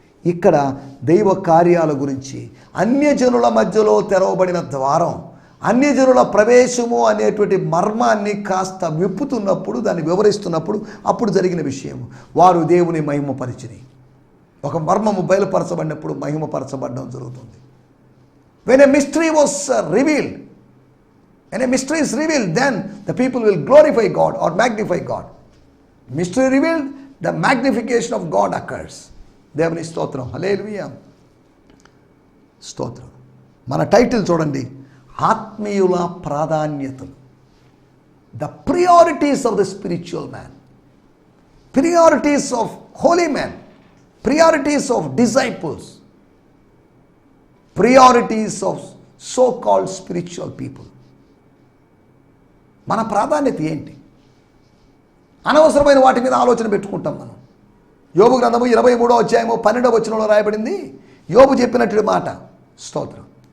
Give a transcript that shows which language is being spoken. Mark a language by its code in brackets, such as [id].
[te] ఇక్కడ దైవ కార్యాల గురించి, అన్యజనుల మధ్యలో తెరవబడిన ద్వారం, అన్యజనుల ప్రవేశము అనేటువంటి మర్మాన్ని కాస్త విప్పుతున్నప్పుడు, దాన్ని వివరిస్తున్నప్పుడు అప్పుడు జరిగిన విషయం, వారు దేవుని మహిమపరిచిరి. ఒక మర్మము బయలుపరచబడినప్పుడు మహిమపరచబడడం జరుగుతుంది. [en] When a mystery was revealed, when a mystery is revealed, then the people will glorify God or magnify God. Mystery revealed, the magnification of God occurs. [te] దేవుని స్తోత్రం, హల్లెలూయా, స్తోత్రం. మన టైటిల్ చూడండి, ఆత్మీయుల ప్రాధాన్యతలు. [en] The priorities of the spiritual man, priorities of holy men, priorities of disciples, priorities of so-called spiritual people. [te] మన ప్రాధాన్యత ఏంటి? అనవసరమైన వాటి మీద ఆలోచన పెట్టుకుంటాం మనం. యోబు గ్రంథము 23వ అధ్యాయము 12వ వచనంలో రాయబడింది, యోబు చెప్పినట్టు మాట. స్తోత్రం.